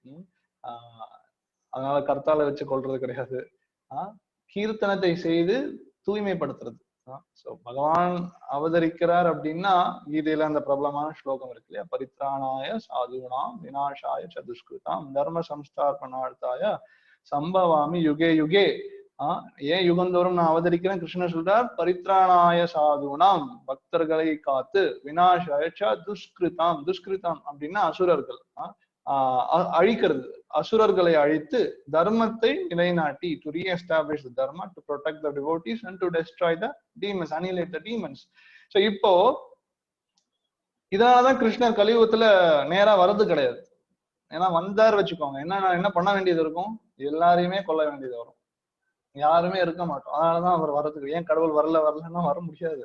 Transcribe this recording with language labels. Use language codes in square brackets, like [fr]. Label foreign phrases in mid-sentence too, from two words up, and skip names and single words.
[ta] ஆஹ் அதனால கர்த்தால வச்சு கொள்றது கிடையாது. கீர்த்தனத்தை செய்து தூய்மைப்படுத்துறது. சோ பகவான் அவதரிக்கிறார் அப்படின்னா கீதையில அந்த பிரபலமான ஸ்லோகம் இருக்கு இல்லையா, [sa] परित्राणाय साधूनाम् विनाशाय च दुष्कृताम् धर्म संस्थापनार्थाय संभवामि युगे युगे. [ta] ஏன் யுகந்தோறும் நான் அவதரிக்கிறேன் கிருஷ்ணர் சொல்றார், [sa] परित्राणाय साधूनाम् [ta] பக்தர்களை காத்து, [sa] विनाशाय दुष्कृताम्, दुष्कृताम् [ta] அப்படின்னா அசுரர்கள், அழிக்கிறது, அசுரர்களை அழித்து தர்மத்தை நிலைநாட்டி, [en] to re-establish the dharma, to protect the devotees and to destroy the demons, annihilate the demons. [ta] சோ இப்போ இதனாலதான் கிருஷ்ணர் கலியுகத்துல நேரா வர்றது கிடையாது. ஏன்னா வந்தார் வச்சுக்கோங்க, என்ன பண்ண வேண்டியது இருக்கும், எல்லாரையுமே கொல்ல வேண்டியது வரும், யாருமே இருக்க மாட்டோம். அதனாலதான் அவர் வர்றதுக்கு, ஏன் கடவுள் வரலன்னா வர முடியாது.